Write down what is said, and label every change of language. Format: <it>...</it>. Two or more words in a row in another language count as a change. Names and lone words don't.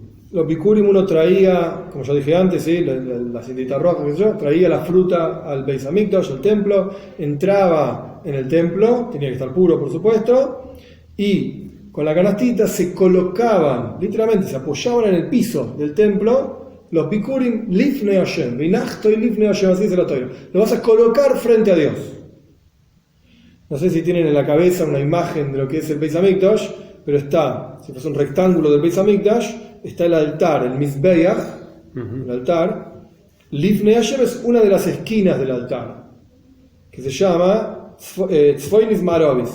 <es>Los bikurim uno traía, como ya dije antes, ¿sí? la cintita roja, traía la fruta al</es> <he>בית המקדש,</he> <es>al templo, entraba en el templo, tenía que estar puro por supuesto, y con la canastita se colocaban, literalmente se apoyaban en el piso del templo, los</es> <he>ביכורים לפני השם, והנחתו לפני השם,</he> <es>así dice la Torah, lo vas a colocar frente a Dios. No sé si tienen en la cabeza una imagen de lo que es el</es> <he>בית המקדש,</he> <es>pero está, si fuese un rectángulo del</es> <he>בית המקדש,</he> <es>está el altar, el Mizbeach, el altar.</es> <he>לפני השם</he> <es>es una de las esquinas del altar, que se llama</es> <he>צפונית מערבית.</he>